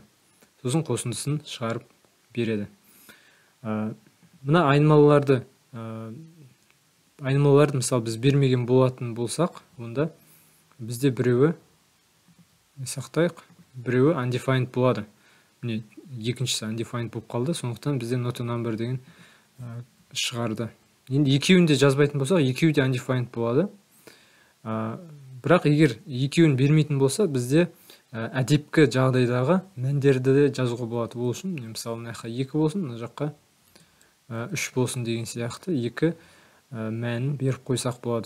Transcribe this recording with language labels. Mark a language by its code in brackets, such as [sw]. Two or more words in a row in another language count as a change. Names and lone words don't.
[kk] Сосын қосындысын шығарып береді. Мына айнымалыларды мысалы біз бермеген болатын болсақ, онда бізде біреуі сақтайық, біреуі undefined болады. Міне екіншісі undefined болып қалды, сондықтан бізде [en] not a number [kk] деген шығарды. Енді екеуін де жазбайтын болсақ, екеуі де undefined болады. Бірақ егер екеуін бермейтін болса, бізде әдепкі жағдайдағы мәндерді де жазуға болады. Ол үшін мысалы мына жаққа 2 болсын, мына жаққа 3 болсын деген сияқты 2 мәнін беріп қойсақ болады.